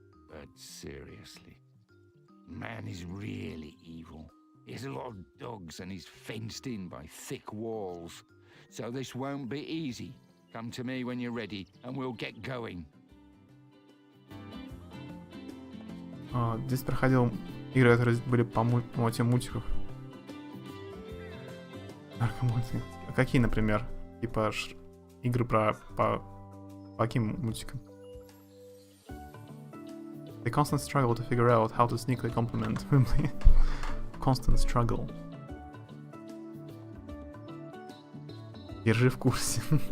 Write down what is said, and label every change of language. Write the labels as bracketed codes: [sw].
[en] But seriously, man is really evil. He has a lot of dogs and he's fenced in by thick walls. So this won't be easy. Come to me when you're ready and we'll get going. [ru] Здесь проходил игры, которые были по мотивам мультиков. Наркомультики. А какие, например? Типа игры по каким мультикам? [en] They constant struggle to figure out how to sneakily compliment Wimbley. Constant struggle. [ru] Держи в курсе.